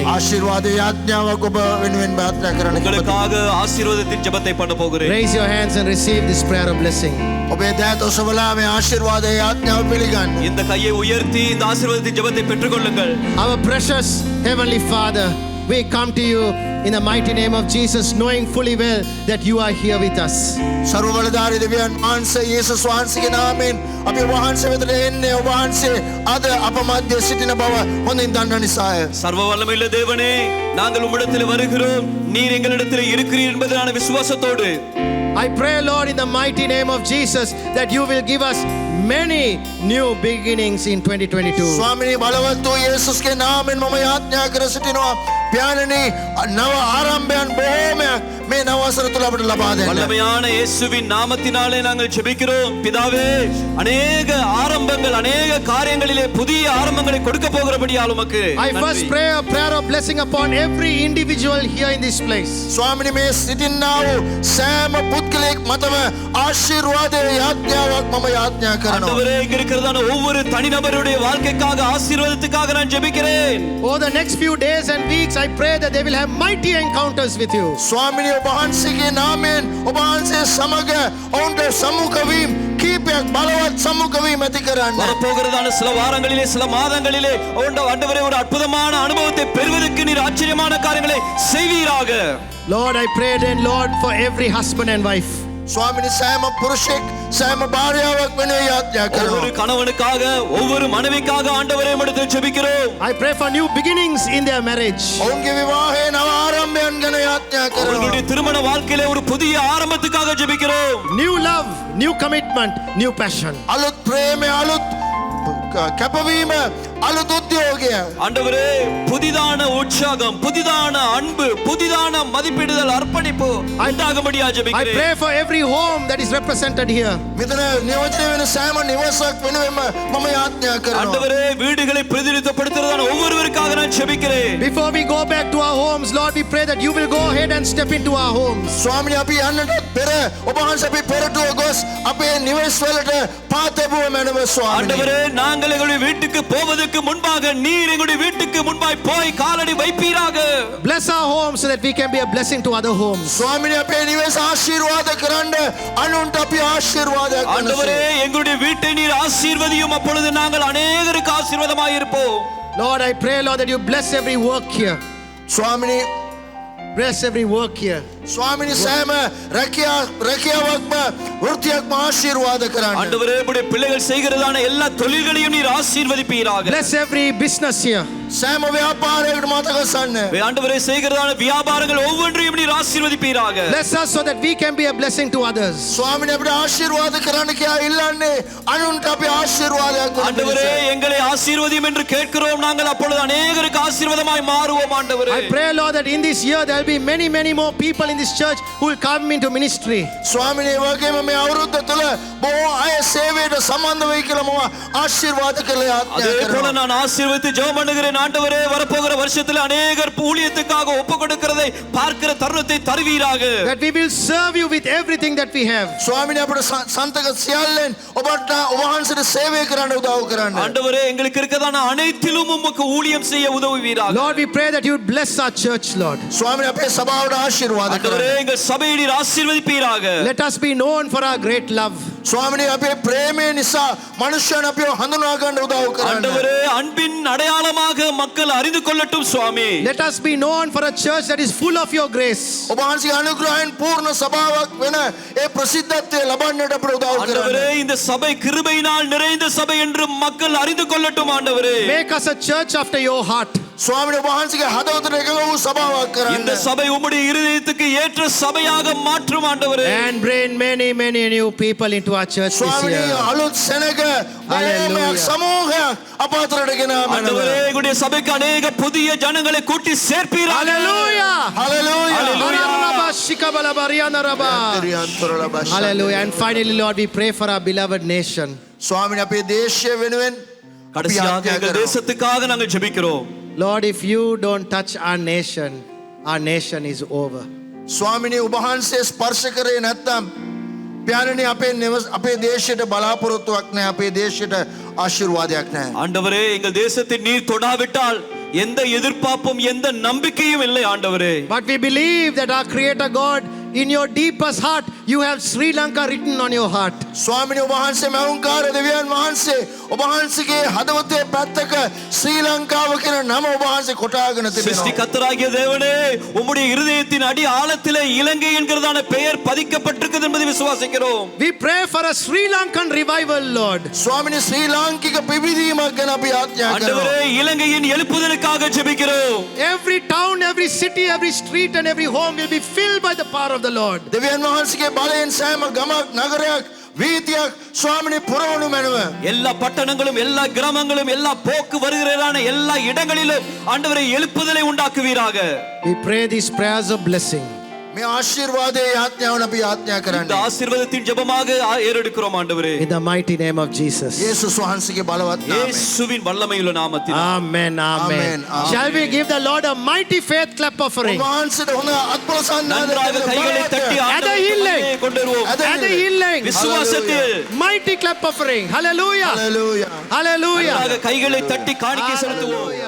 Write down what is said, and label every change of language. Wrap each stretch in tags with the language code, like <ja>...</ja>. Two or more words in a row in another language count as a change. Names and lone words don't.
<si>ආශිර්වාදයේ ආඥාවක් ඔබ වෙනුවෙන් ප්‍රාර්ථනා කරන්න.</si> <ta>உங்களுக்காக ஆசீர்வாதத்தின் ஜெபத்தை பண்ண போகிறேன்.</ta> <en>Raise your hands and receive this prayer of blessing.</en> <si>ඔබේ දෑත ඔසවලා මේ ආශිර්වාදයේ ආඥාව පිළිගන්න.</si> <ta>இந்த கையை உயர்த்தி இந்த ஆசீர்வாதத்தின் ஜெபத்தை பெற்றுக்கொள்ளுங்கள்.</ta> <en>Our precious Heavenly Father, we come to you in the mighty name of Jesus, knowing fully well that you are here with us.</en> <si>සර්ව බලධාරී දෙවියන් වහන්සේ යේසුස් වහන්සේගේ නාමයෙන් අපි වහන්සේ වෙතට එන්නේ වහන්සේ අද අප මැද සිටින බව හොඳින් දන්න නිසාය.</si> <ta>சர்வ வல்லமையுள்ள தேவனே, நாங்கள் உம்மிடத்தில் வருகிறோம். நீர் எங்களிடத்தில் இருக்கிறீர் என்பதான விசுவாசத்தோடு</ta> <en>I pray, Lord, in the mighty name of Jesus, that you will give us many new beginnings in 2022.</en> <si>ස්වාමිනී බලවත් වූ යේසුස්ගේ නාමයෙන් මම යාඥා කර සිටිනවා. පියාණනි නව ආරම්භයන් බොහෝමයක් මේ නව වසර තුල අපට ලබා දෙන්න.</si> <ta>வல்லமையான இயேசுவின் நாமத்தினாலே நாங்கள் ஜெபிக்கிறோம். பிதாவே, அநேக ஆரம்பங்கள், அநேக காரியங்களிலே புதிய ஆரம்பங்களை கொடுக்க போகிறபடியால் உமக்கு</ta> <en>I first pray a prayer of blessing upon every individual here in this place.</en> <si>ස්වාමිනී මේ සිටින්නා වූ සෑම පුද්ගලයෙක් මතම ආශිර්වාදයේ යාඥාවක් මම යාඥා කරනවා.</si> <ta>ஆண்டவரே, இங்க இருக்கிறதான ஒவ்வொரு தனிநபருடைய வாழ்க்கைக்காக ஆசீர்வாதத்துக்காக நான் ஜெபிக்கிறேன்.</ta> <en>Over the next few days and weeks, I pray that they will have mighty encounters with you.</en> <si>ස්වාමිනී ඔබ වහන්සේගේ නාමයෙන් ඔබ වහන්සේ සමග ඔවුන්ට සම්මුඛ වීම කීපයක් බලවත් සම්මුඛ වීම ඇති කරන්න.</si> <ta>வரப்போகிறதான சில வாரங்களிலே, சில மாதங்களிலே ஆண்டவரே ஒரு அற்புதமான அனுபவத்தை பெறுவதற்கு நீர் ஆச்சரியமான காரியங்களை செய்வீராக.</ta> <en>Lord, I pray then, Lord, for every husband and wife.</en> <si>ස්වාමිනී සෑම පුරුෂයෙක් සෑම භාර්යාවක් වෙනුවෙන් යාඥා</si> <ta>ஒவ்வொரு</ta> <si>කරනවා.</si> <ta>கணவனுக்காக, ஒவ்வொரு மனைவிக்காக ஆண்டவரே உம்மிடத்தில் ஜெபிக்கிறோம்.</ta> <en>I pray for new beginnings in their marriage.</en> <si>ඔවුන්ගේ විවාහයේ නව ආරම්භයන් ගැන යාඥා කරනවා.</si> <ta>அவர்களுடைய திருமண வாழ்க்கையிலே ஒரு புதிய ஆரம்பத்துக்காக ஜெபிக்கிறோம்.</ta> <en>New love, new commitment, new passion.</en> <si>අලුත් ප්‍රේමය අලුත් කැපවීම අලුත් උද්‍යෝගය.</si> <ta>ஆண்டவரே, புதிதான உற்சாகம், புதிதான அன்பு, புதிதான மதிப்பிடுதல், அர்ப்பணிப்பு உண்டாகும்படியா</ta> <en>I</en> <ta>ஜெபிக்கிறேன்.</ta> <en>pray for every home that is represented here.</en> <si>මෙතන නියෝජනය වෙන සෑම නිවසක් වෙනුවෙන්ම මම යාඥා කරනවා.</si> <ta>ஆண்டவரே, வீடுகளை பிரதிநிதித்துவப்படுத்துறதான ஒவ்வொருவருக்காக நான் ஜெபிக்கிறேன்.</ta> <en>Before we go back to our homes, Lord, we pray that you will go ahead and step into our homes.</en> <si>ස්වාමිනී අපි යන්නට පෙර ඔබ වහන්සේ අපි පෙරටුව ගොස් අපේ නිවෙස් වලට පාතබුව මැනව ස්වාමිනී.</si> <ta>ஆண்டவரே, நாங்கள் எங்களுடைய வீட்டுக்கு போவதற்கு முன்பாக நீர் எங்களுடைய வீட்டுக்கு முன்பாய் போய் காலடி வைப்பீராக.</ta> <en>Bless our homes so that we can be a blessing to other homes.</en> <si>ස්වාමිනී අපේ නිවෙස් ආශිර්වාද කරන්න අනුන්ට අපි ආශිර්වාදයක්</si> <ta>ஆண்டவரே,</ta> <si>කරනවා.</si> <ta>எங்களுடைய வீட்டை நீர் ஆசீர்வதியும். அப்பொழுது நாங்கள் அநேகருக்கு ஆசீர்வாதமாய் இருப்போம்.</ta> <en>Lord, I pray, Lord, that you bless every work here.</en> <si>ස්වාමිනී</si> <en>Bless every work here.</en> <si>ස්වාමිනී සෑම රැකියාවක්ම වෘත්තියක්ම ආශිර්වාද කරන්න.</si> <ta>ஆண்டவரே, உம்முடைய பிள்ளைகள் செய்கிறதான எல்லா தொழில்களையும் நீர் ஆசீர்வதிப்பீராக.</ta> <en>Bless every business here.</en> <si>සෑම ව්‍යාපාරයකට මතකසන්න.</si> <ta>ஆண்டவரே, செய்கிறதான வியாபாரங்கள் ஒவ்வொன்றையும் நீர் ஆசீர்வதிப்பீராக.</ta> <en>Bless us so that we can be a blessing to others.</en> <si>ස්වාමිනී අපිට ආශිර්වාද කරන්න කියා ඉල්ලන්නේ අනුන්ට අපි ආශිර්වාදයක් කරන්න.</si> <ta>ஆண்டவரே, எங்களை ஆசீர்வதியும் என்று கேட்கிறோம். நாங்கள் அப்பொழுது அநேகருக்கு ஆசீர்வாதமாய் மாறுவோம். ஆண்டவரே,</ta> <en>I pray, Lord, that in this year there will be many more people in this church who will come into ministry.</en> <si>ස්වාමිනී වගේම මේ අවුරුද්ද තුළ බොහෝ අය සේවයට සම්බන්ධ වෙයි කියලා මම ආශිර්වාද කළ යාඥා</si> <ta>அதே போல</ta> <si>කරනවා.</si> <ta>நான் ஆசீர்வதித்து ஜெபம் பண்ணுகிறேன். ஆண்டவரே, வரப்போகிற வருஷத்தில் அநேகர் ஊழியத்துக்காக ஒப்பு கொடுக்கிறதை பார்க்கிற தருணத்தை தருவீராக.</ta> <en>That we will serve you with everything that we have.</en> <si>ස්වාමිනී අපිට සන්තක සියල්ලෙන් ඔබට ඔබ වහන්සේට සේවය කරන්න උදව් කරන්න.</si> <ta>ஆண்டவரே, எங்களுக்கு இருக்கதான அனைத்திலும் உமக்கு ஊழியம் செய்ய உதவுவீராக.</ta> <en>Lord, we pray that you would bless our church, Lord.</en> <si>ස්වාමිනී අපේ සභාවට ආශිර්වාද</si> <ta>ஆண்டவரே,</ta> <si>කරන්න.</si> <ta>எங்கள் சபையை நீர் ஆசீர்வதிப்பீராக.</ta> <en>Let us be known for our great love.</en> <si>ස්වාමිනී අපේ ප්‍රේමය නිසා මනුෂ්‍යයන් අපිව හඳුනා ගන්න උදව් කරන්න.</si> <ta>ஆண்டவரே, அன்பின் அடையாளமாக மக்கள் அறிந்து கொள்ளட்டும் சுவாமி.</ta> <en>Let us be known for a church that is full of your grace.</en> <si>ඔබ වහන්සේගේ අනුග්‍රහයෙන් පූර්ණ සභාවක් වෙන ඒ ප්‍රසිද්ධත්වය ලබන්නට අපිට උදව්</si> <ta>ஆண்டவரே,</ta> <si>කරන්න.</si> <ta>இந்த சபை கிருபையினால் நிறைந்த சபை என்று மக்கள் அறிந்து கொள்ளட்டும். ஆண்டவரே,</ta> <en>Make us a church after your heart.</en> <si>ස්වාමිනී ඔබ වහන්සේගේ හදවතට එකඟ වූ සභාවක්</si> <ta>இந்த</ta> <si>කරන්න.</si> <ta>சபை உம்முடைய இருதயத்துக்கு ஏற்ற சபையாக மாற்றும். ஆண்டவரே,</ta> <en>And bring many new people into our church this</en> <si>ස්වාමිනී</si> <en>year.</en> <si>අලුත් සෙනග</si> <en>Hallelujah.</en> <si>බොහෝමයක් සමූහයක් අප අතරට ගෙන</si> <ta>ஆண்டவரே,</ta> <si>මැනව.</si> <ta>எங்களுடைய சபைக்கு அநேக புதிய ஜனங்களை கூட்டி சேர்ப்பீராக.</ta> <en>Hallelujah.</en> <si>හලෙලූයා.</si> <en>Hallelujah. And finally, Lord, we pray for our beloved nation.</en> <si>ස්වාමිනී අපේ දේශය වෙනුවෙන් අපි</si> <ta>கடைசியாக</ta> <si>යාඥා</si> <ta>எங்கள்</ta> <si>කරනවා.</si> <ta>தேசத்துக்காக நாங்கள் ஜெபிக்கிறோம்.</ta> <en>Lord, if you don't touch our nation is over.</en> <si>ස්වාමිනී ඔබ වහන්සේ ස්පර්ශ කරේ නැත්නම් පියාණනි අපේ දේශයට බලාපොරොත්තුවක් නැහැ. අපේ දේශයට ආශිර්වාදයක් නැහැ.</si> <ta>ஆண்டவரே, எங்கள் தேசத்தை நீர் தொடாவிட்டால் எந்த எதிர்பார்ப்பும் எந்த நம்பிக்கையும் இல்லை. ஆண்டவரே,</ta> <en>But we believe that our Creator God in your deepest heart, you have Sri Lanka written on your heart.</en> <si>ස්වාමිනී ඔබ වහන්සේ මෞංකාර දෙවියන් වහන්සේ ඔබ වහන්සේගේ හදවතේ පැත්තක ශ්‍රී ලංකාව කියන නම ඔබ වහන්සේ කොටාගෙන</si> <ta>சிருஷ்டி</ta> <si>තිබෙනවා.</si> <ta>கர்த்தராகிய தேவனே, உம்முடைய இருதயத்தின் அடி ஆழத்திலே இலங்கை என்கிறதான பெயர் பதிக்கப்பட்டிருக்கிறது என்பதை விசுவாசிக்கிறோம்.</ta> <en>We pray for a Sri Lankan revival, Lord.</en> <si>ස්වාමිනී ශ්‍රී ලාංකික පිබිදීමක් ගැන අපි ආඥා කරනවා.</si> <ta>ஆண்டவரே, இலங்கையின் எழுப்புதலுக்காக ஜெபிக்கிறோம்.</ta> <en>Every town, every city, every street and every home will be filled by the power of the Lord.</en> <si>දෙවියන් වහන්සේගේ බලයෙන් සෑම ගමක් නගරයක් வீதிයක් ස්වාමිනී පුරවනු මැනව.</si> <ta>எல்லா பட்டணங்களும் எல்லா கிராமங்களும் எல்லா போக்கு வருகிறதான எல்லா இடங்களிலும் ஆண்டவரை எழுப்புதலை உண்டாக்குவீராக.</ta> <en>We pray these prayers of blessing.</en> <si>මේ ආශිර්වාදයේ ආඥාවන අපි ආඥා</si> <ta>இந்த</ta> <si>කරන්නේ.</si> <ta>ஆசீர்வாதத்தின் ஜெபமாக ஏறெடுக்கிறோம் ஆண்டவரே.</ta> <en>In the mighty name of Jesus.</en> <si>යේසුස් වහන්සේගේ බලවත් නාමයෙන්.</si> <ta>இயேசுவின் வல்லமையுள்ள நாமத்தில்.</ta> <en>Amen, amen. Amen, amen. Shall we give the Lord a mighty faith clap offering?</en> <si>වහන්සේට හොඳ අත්පොලසන්</si> <ta>நன்றாக கைகளை தட்டி</ta> <en>At the healing.</en> <ta>ஆண்டவரை கொண்டு வருவோம்.</ta> <en>At the healing.</en> <ta>விசுவாசத்தில்</ta> <en>Mighty clap offering. Hallelujah. Hallelujah. Hallelujah.</en> <ta>நன்றாக கைகளை தட்டி காணிக்கை செலுத்துவோம்.</ta>